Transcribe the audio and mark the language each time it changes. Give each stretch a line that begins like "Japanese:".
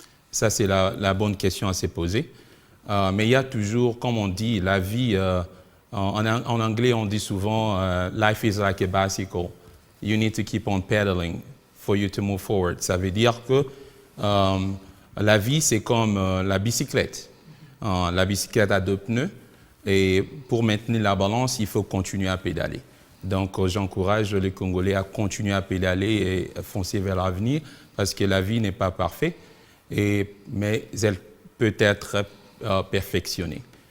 French: Ça, c'est la bonne question à se poser. Mais il y a toujours, comme on dit, la vie, en anglais on dit souvent «
English: Life is like a bicycle. You need to keep on pedaling for you to move forward ».
French: Ça veut dire que la vie, c'est comme la bicyclette. La bicyclette a 2 pneus et pour maintenir la balance, il faut continuer à pédaler. Donc, j'encourage les Congolais à continuer à pédaler et foncer vers l'avenir parce que la vie n'est pas parfaite, mais elle peut être perfectionnée.